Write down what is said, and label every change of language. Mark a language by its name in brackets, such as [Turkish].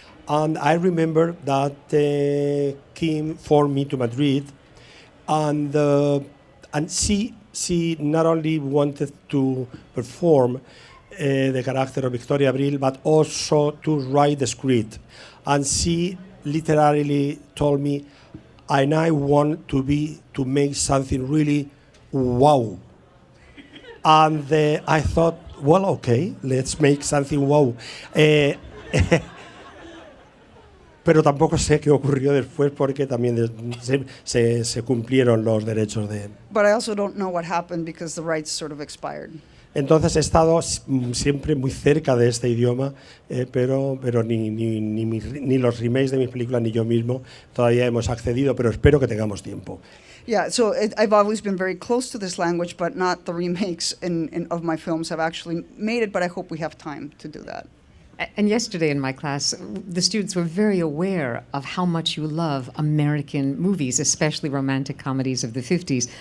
[English] And I remember that Kim phoned me to Madrid, and she not only wanted to perform the character of Victoria Abril, but also to write the script. And she literally told me, and I want to make something really wow. And I thought, well, okay, let's make something wow. [Spanish] Pero tampoco sé qué ocurrió después, porque también se cumplieron los derechos de... [English] But I also don't know what happened because the rights sort of expired. [Spanish] Entonces he estado siempre muy cerca de este idioma, pero ni los remakes de mis películas ni yo mismo todavía hemos accedido, pero espero que tengamos tiempo. [English] Yeah, so I've always been very close to this language, but not the remakes of my films have actually made it, but I hope we have time to do that. And yesterday in my class, the students were very aware of how much you love American movies, especially romantic comedies of the 50s.